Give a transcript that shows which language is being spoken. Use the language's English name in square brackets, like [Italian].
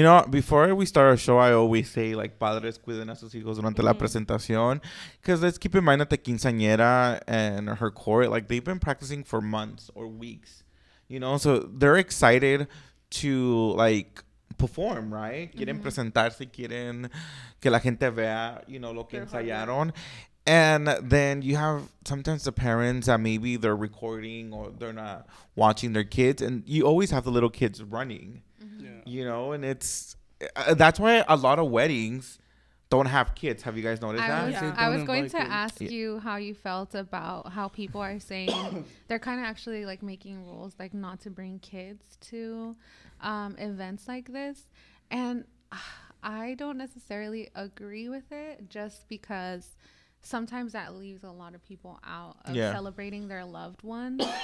[English] Before we start our show, I always say like [Spanish] padres cuiden a sus hijos durante la presentación, [English] because let's keep in mind that the quinceañera and her court, like they've been practicing for months or weeks, so they're excited to like perform, right? [Spanish] Quieren presentarse, quieren que la gente vea, lo que ensayaron. [English] And then you have sometimes the parents that maybe they're recording or they're not watching their kids, and you always have the little kids running, and it's that's why a lot of weddings don't have kids. Have you guys noticed that? I was going to ask you how you felt about how people are saying they're kind of actually like making rules like not to bring kids to events like this, and I don't necessarily agree with it just because sometimes that leaves a lot of people out of celebrating their loved ones.